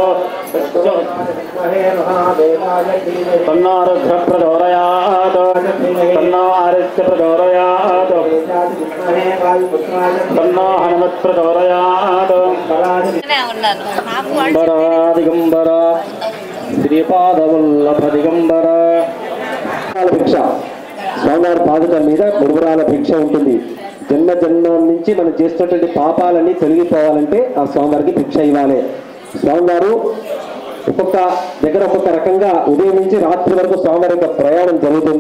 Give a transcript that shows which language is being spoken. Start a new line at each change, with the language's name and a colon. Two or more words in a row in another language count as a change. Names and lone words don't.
Sanskrit: तन्नो रुद्रः प्रचोदयात् तन्नो आदित्यः प्रचोदयात् तन्नो हनुमत् प्रचोदयात् दिगंबर శ్రీపాదవల్లభ దిగంబర.
Telugu: భిక్ష స్వామివారి పాదుకల మీద మురుగురాల భిక్ష ఉంటుంది. జన్మ జన్మం నుంచి మనం చేస్తున్నటువంటి పాపాలన్నీ తొలగిపోవాలంటే ఆ స్వామివారికి భిక్ష ఇవ్వాలి. స్వామివారు ఒక్కొక్క దగ్గర ఒక్కొక్క రకంగా ఉదయం నుంచి రాత్రి వరకు స్వామివారి యొక్క ప్రయాణం జరుగుతుంది.